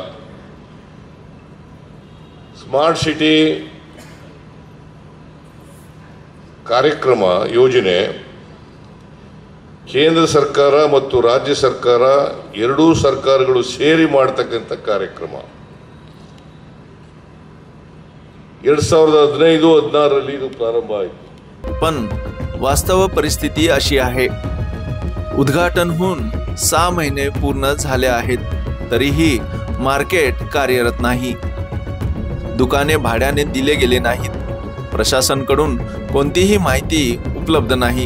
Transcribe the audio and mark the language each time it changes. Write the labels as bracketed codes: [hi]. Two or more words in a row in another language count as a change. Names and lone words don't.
[kn] ಸ್ಮಾರ್ಟ್ ಸಿಟಿ ಕಾರ್ಯಕ್ರಮ ಯೋಜನೆ ಕೇಂದ್ರ ಸರ್ಕಾರ ಮತ್ತು ರಾಜ್ಯ ಸರ್ಕಾರ ಎರಡೂ ಸರ್ಕಾರಗಳು ಸೇರಿ ಮಾಡತಕ್ಕಂತ ಕಾರ್ಯಕ್ರಮ। 2015-16 ಇದು ಪ್ರಾರಂಭ ಆಯಿತು। [mr] पण वास्तव परिस्थिती अशी आहे, उद्घाटन होऊन 6 महिने पूर्ण झाले आहेत, तरीही मार्केट कार्यरत नाही। दुकाने भाड्याने दिले गेले नाहीत। प्रशासनाकडून कोणतीही माहिती उपलब्ध नाही।